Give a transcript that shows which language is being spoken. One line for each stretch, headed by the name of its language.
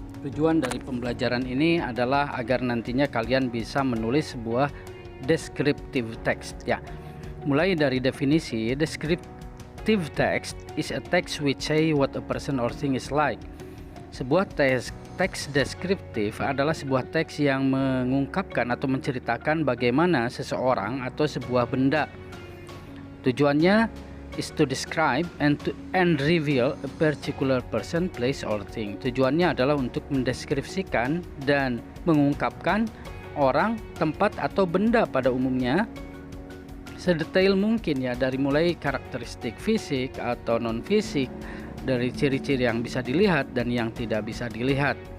Indonesian: Tujuan dari pembelajaran ini adalah agar nantinya kalian bisa menulis sebuah descriptive text ya. Mulai dari definisi,
English: descriptive text is a text which say what a person or thing is like.
Indonesian: Sebuah teks deskriptif adalah sebuah teks yang mengungkapkan atau menceritakan bagaimana seseorang atau sebuah benda.
English: Tujuannya is to describe and reveal a particular person, place or thing.
Indonesian: Tujuannya adalah untuk mendeskripsikan dan mengungkapkan orang, tempat atau benda pada umumnya sedetail mungkin ya, dari mulai karakteristik fisik atau non fisik, dari ciri-ciri yang bisa dilihat dan yang tidak bisa dilihat.